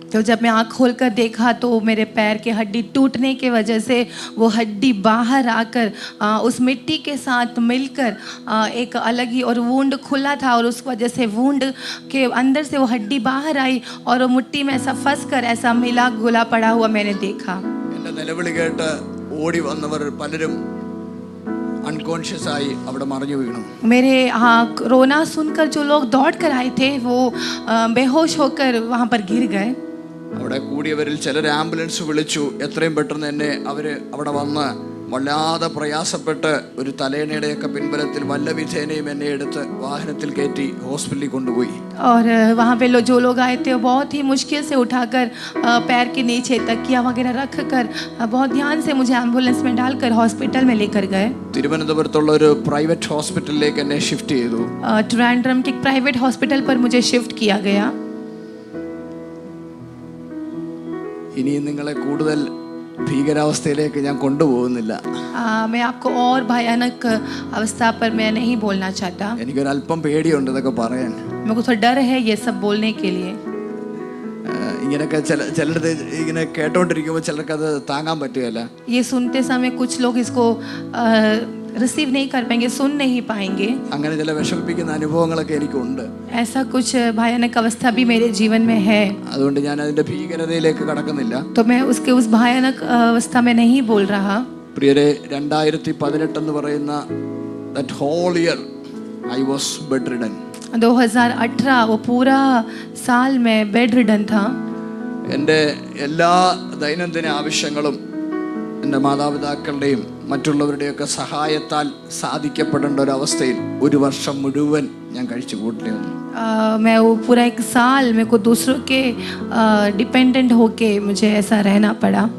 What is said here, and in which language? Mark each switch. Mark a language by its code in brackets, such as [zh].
[hi] तो जब मैं आँख खोलकर देखा तो मेरे पैर के हड्डी टूटने के वजह से वो हड्डी बाहर आकर उस मिट्टी के साथ मिलकर एक अलग ही और वुंड खुला था और उस वजह से वुंड के अंदर से वो हड्डी बाहर आई और वो मिट्टी में ऐसा फंस कर ऐसा मिला घुला पड़ा हुआ मैंने देखा. [ml] എൻ്റെ നിലവിളി കേട്ട് ഓടി വന്നവർ പലരും अनकॉन्शियस आई അവിടെ മറിഞ്ഞു വീണു. [hi] मेरे रोना सुनकर जो लोग दौड़ कर आए थे वो बेहोश होकर वहाँ पर गिर गए. [ml] അവിടെ കൂടിയവരിൽ ചിലർ ആംബുലൻസ് വിളിച്ചു. എത്രയും പെട്ടെന്ന് എന്നെ അവർ അവിടെ വന്ന് വല്ലാതെ പ്രയാസപ്പെട്ട് ഒരു തലേണയുടെയൊക്കെ പിൻബലത്തിൽ വല്ലവിധേനയും എന്നെ എടുത്ത് വാഹനത്തിൽ കയറ്റി ഹോസ്പിറ്റലിൽ കൊണ്ടുപോയി. [hi] और वहाँ पे जो लोग आए थे वो बहुत ही मुश्किल से उठाकर पैर के नीचे तकिया वगैरह रख कर बहुत ध्यान से मुझे एम्बुलेंस में डालकर हॉस्पिटल में लेकर गए. [ml] തിരുവനന്തപുരത്തുള്ള ഒരു പ്രൈവറ്റ് ഹോസ്പിറ്റലിലേക്ക് എന്നെ ഷിഫ്റ്റ് ചെയ്തു. [hi] ट्रिवांड्रम के प्राइवेट हॉस्पिटल पर मुझे शिफ्ट किया गया. [ml] ഇനിയും നിങ്ങളെ കൂടുതൽ ഭീകരാവസ്ഥയിലേക്ക് ഞാൻ കൊണ്ടുപോകുന്നില്ല. [hi] मैं आपको और भयानक अवस्था पर मैं नहीं बोलना चाहता. [ml] എനിക്കൊരല്പം പേടിയുണ്ട് ഇതൊക്കെ പറയാൻ. [hi] मेरे को थोड़ा डर है ये सब बोलने के लिए. [ml] ഇങ്ങനെയൊക്കെ ചിലരുടെ ഇങ്ങനെ കേട്ടോണ്ടിരിക്കുമ്പോൾ ചിലർക്ക് അത് താങ്ങാൻ പറ്റുകയില്ല. [hi] ये सुनते समय कुछ लोग इसको रिसीव नहीं कर पाएंगे, सुन नहीं पाएंगे. [ml] അങ്ങനെ ചില വിഷമിപ്പിക്കുന്ന അനുഭവങ്ങളൊക്കെ എനിക്കുണ്ട്. [hi] ऐसा कुछ भयानक अवस्था भी मेरे जीवन में है. [ml] അതുകൊണ്ട് ഞാൻ അതിന്റെ ഭീകരതയിലേക്ക് കടക്കുന്നില്ല. [hi] तो मैं उसके उस भयानक अवस्था में नहीं बोल रहा. [ml] പ്രിയരെ, 2018 എന്ന് പറയുന്ന [en] that whole year I was bedridden. [hi] 2018 वो पूरा साल में बेड रिडन था. [ml] എൻ്റെ എല്ലാ ദൈനംദിന ആവശ്യങ്ങളും എൻ്റെ മാതാപിതാക്കളുടെയും മറ്റുള്ളവരുടെയൊക്കെ സഹായത്താൽ സാധിക്കപ്പെടേണ്ട ഒരു അവസ്ഥയിൽ ഒരു വർഷം മുഴുവൻ ഞാൻ കഴിച്ചു കൂട്ടേണ്ടി വന്നു. [hi] मैं वो पूरा एक साल मेरे को दूसरों के डिपेंडेंट होके मुझे ऐसा रहना पड़ा.